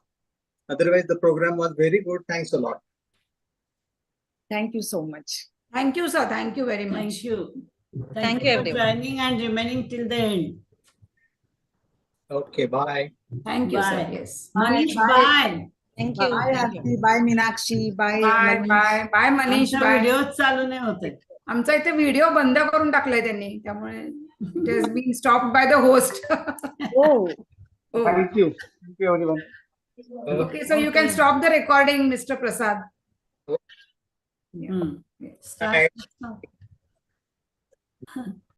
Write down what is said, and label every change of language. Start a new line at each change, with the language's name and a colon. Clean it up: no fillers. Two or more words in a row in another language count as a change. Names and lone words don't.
English: Otherwise, the program was very good. Thanks a lot. Thank you so much. Thank you, sir. Thank you very much. Thank you. Thank you, for everyone. joining and remaining till the end. Okay, bye. Thank you, sir. Bye. Yes. Manish, bye. Thank you. Bye, Aarti. Bye, Meenakshi. Bye, Bye, Manish. bye Manish.
Marathi: आमचा
English: Bye.
Marathi: व्हिडिओ चालू नाही होते. आमचा इथे व्हिडिओ बंद करून टाकलाय त्यांनी, त्यामुळे
English: it has been stopped by the host. Thank you everyone. Okay, so you can stop the recording, Mr. Prasad. Start.